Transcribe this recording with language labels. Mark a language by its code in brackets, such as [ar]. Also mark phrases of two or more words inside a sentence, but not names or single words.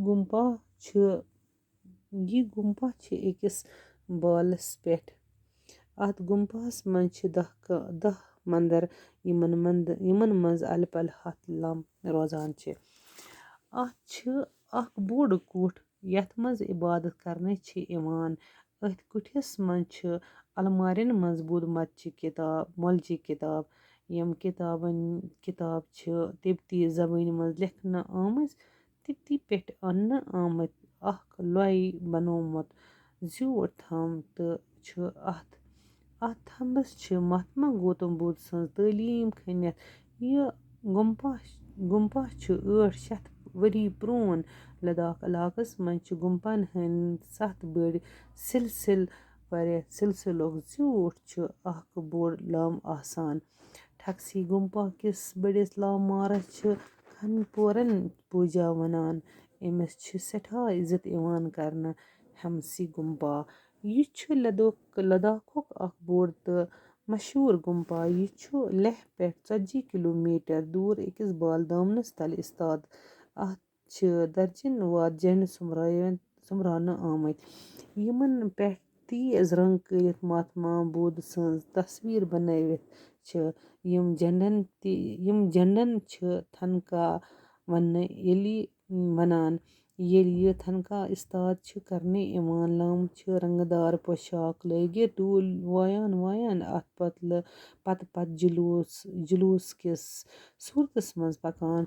[ks] यह गुम्पा अकिस बालस पेठ अत गुम्पास मज 10 मंदिर यमन मज अल पल हथ लम रोजान अत अख बोड़ कुठ यथ मज इबादत करने यवान अथ कुठिस मज अलमारियन मज बुद्ध मत किताब मौलजी किताब यम किताब तिब्ती ज़बान मज लिखना आमज तिब्ती पेठ अन्न आमत अख लोय बनोमुत ज्यूट थम तो अत थम्बस महात्मा गौतम बुद्ध सज तालीम खनित यह गुम्पा 800 वरी प्रोन लद्दाख इलाकस मज गुम्पन हंद 7 बड़ सिलसिलों ज्यूट अख बोड़ लम आसान ठकसी गुम्पा किस बड़िस लामारस खनपोरन पूजा वनान अमिस सठा इज्जत इवान करना हमसी गुम्पा यह लद्दाखुक अख बोड़ तो मशहूर गुम्पा यह लेह पे 40 किलोमीटर दूर अकिस बाल दामनस तल इस्ताद अत दर्जन वाद झंड सुमराना आमत यमन पेठ तेज रंग करित महात्मा बुद्ध सज तस्वीर बनवित यम झंडन थनका वनान ये थनका इस्ताद करने यवान लम रंगदार पोशाक लगित डोल वायान अत पत जुलूस किस सूरतस मज पकान